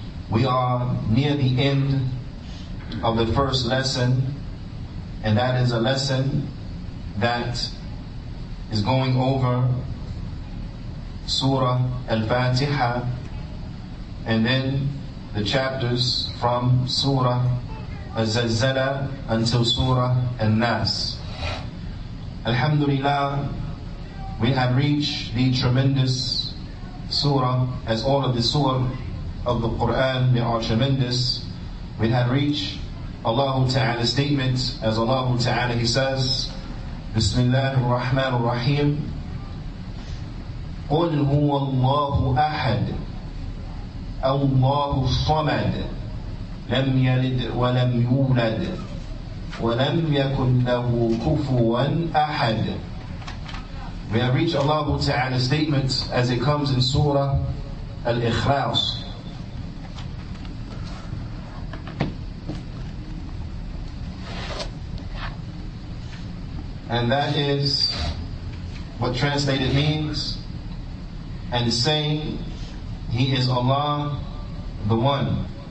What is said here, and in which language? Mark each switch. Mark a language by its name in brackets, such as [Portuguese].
[English] We are near the end of the first lesson, and that is a lesson that is going over Surah Al-Fatiha and then the chapters from Surah Al-Zalzala until Surah Al-Nas. Alhamdulillah, we have reached the tremendous surah, as all of the surah of the Qur'an, they are tremendous. We have reached Allah Ta'ala's statement, as Allah Ta'ala, He says, Bismillahir Rahmanir Rahim, [Arabic] قُلْ هُوَ اللَّهُ أَحَدٌ الله الصمد لم يلد ولم يولد ولم يكن له كفوا أحد. [English] We have reached Allah Ta'ala's statement as it comes in Surah Al-Ikhlas. And that is what translated means, and saying He is Allah, the One.